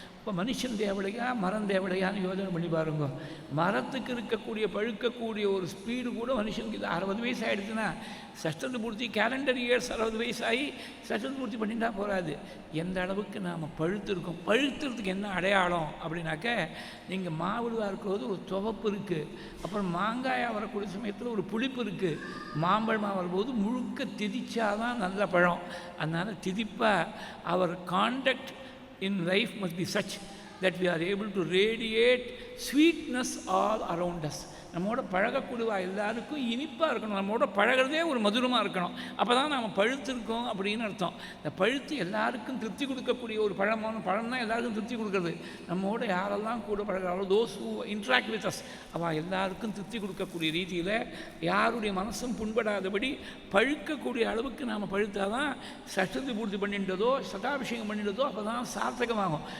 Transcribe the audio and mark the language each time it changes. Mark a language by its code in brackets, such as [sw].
[ta] இப்போ மனுஷன் தேவலையா மரம் தேவலையான்னு யோசனை பண்ணி பாருங்க. மரத்துக்கு இருக்கக்கூடிய பழுக்கக்கூடிய ஒரு ஸ்பீடு கூட மனுஷனுக்கு இது 60 வயசு ஆகிடுச்சுன்னா சஷ்டத்து பூர்த்தி கேலண்டர் இயர்ஸ் 60 வயசாகி சஷ்டத்து பூர்த்தி பண்ணிட்டா போகாது. எந்த அளவுக்கு நாம் பழுத்திருக்கோம், பழுத்துறதுக்கு என்ன அடையாளம் அப்படின்னாக்க, நீங்கள் மாவிடுவாக இருக்கிறது ஒரு துவப்பு இருக்குது, அப்புறம் மாங்காயாக வரக்கூடிய சமயத்தில் ஒரு புளிப்பு இருக்குது, மாம்பழமாக வரும்போது முழுக்க திதிச்சாதான் நல்ல பழம். அதனால் திதிப்பாக அவர் [en] Contact in life must be such that we are able to radiate sweetness all around us. [ta] நம்மோட பழகக்கூடியவா எல்லாருக்கும் இனிப்பாக இருக்கணும், நம்மோட பழகிறதே ஒரு மதுரமாக இருக்கணும். அப்போ தான் நாம் பழுத்திருக்கோம் அப்படின்னு அர்த்தம். இந்த பழுத்து எல்லாருக்கும் திருப்தி கொடுக்கக்கூடிய ஒரு பழமான பழம் தான் எல்லாருக்கும் திருப்தி கொடுக்குறது. நம்மோட யாரெல்லாம் கூட பழகிறாரோ [en] those who interact with us, [ta] அவள் எல்லாருக்கும் திருப்தி கொடுக்கக்கூடிய ரீதியில் யாருடைய மனசும் புண்படாதபடி பழுக்கக்கூடிய அளவுக்கு நாம் பழுத்தால் தான் சஷ்டத்தை பூர்த்தி பண்ணிட்டதோ சதாபிஷேகம் பண்ணிட்டதோ அப்போ தான் சார்த்தகமாகும்.